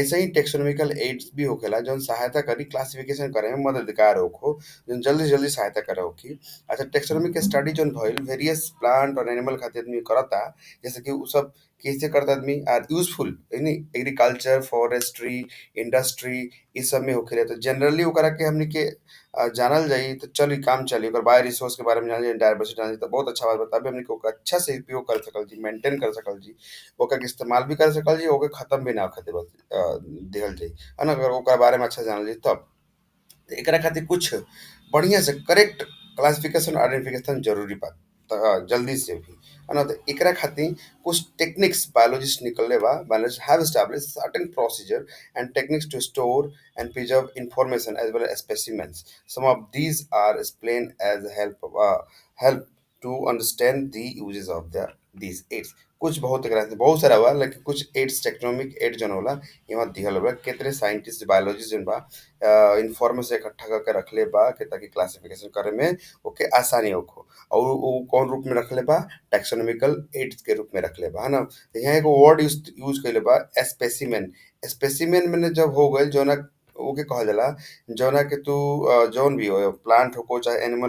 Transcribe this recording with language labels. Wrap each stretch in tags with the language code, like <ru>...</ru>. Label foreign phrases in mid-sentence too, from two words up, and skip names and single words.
<bho>ऐसे ही</bho> <en>taxonomical aids</en> <bho>भी होखेला जौन सहायता करी क्लासिफिकेशन करे में मददगार होखो जौन जल्दी से जल्दी सहायता करे होखी अच्छा टेक्सोनॉमी के स्टडी जौन भइल</bho> <en>various plant</en> <bho>और एनिमल खातिर आदमी करता जैसे कि उ सब कैसे करता आदमी</bho> <en>are useful</en> <bho>यानी</bho> <en>agriculture forestry industry</en> <bho>इ सब में होखेला तो जनरली ओकरा के हमनी के जानल जाई तो चली काम चली ओकर</bho> <en>bio resource</en> <bho>के बारे में जानल जाई डायवर्सिटी जानल जाई तो बहुत अच्छा बात बता हमनी के ओकर अच्छा से उपयोग कर सकल जी मेंटेन कर सकल जी ओकर के इस्तेमाल भी कर सकल जी ओके खत्म भी ना होखे देहल जाई है ना अगर ओकर बारे में अच्छा जानल जाई तब तो एकरा खातिर कुछ बढ़िया से</bho> <en>correct classification identification</en> <bho>जरूरी बा जल्दी से भी है ना तो एकरा खातिर कुछ</bho> <en>techniques biologist</en> <bho>निकलले बा</bho> <en>Biologist have established certain procedure and techniques to store and preserve information as well as specimens. Some of these are explained as help to understand the uses of these aids.</en> <bho>कुछ बहुत एकरा से बहुत सारा बा लेकिन कुछ</bho> <en>aids taxonomic aid</en> <bho>जन होला यहाँ दिहल बा केतरे</bho> <en>scientist biologist</en> <bho>जन बा इन्फॉर्मेशन इकट्ठा करके रखले बा कि ताकि क्लासिफिकेशन करे में ओके आसानी होखो और वो कौन रूप में रखले बा</bho> <en>taxonomical aids</en> <bho>के रूप में रखले बा है ना तो यहाँ एगो</bho> <en>word use use</en> <bho>कइले बा</bho> <en>specimen specimen</en> <bho>में जब हो गइल जोना ओके कहल जाला जौना के तू जौन भी हो प्लांट होको चाहे एनिमल</bho>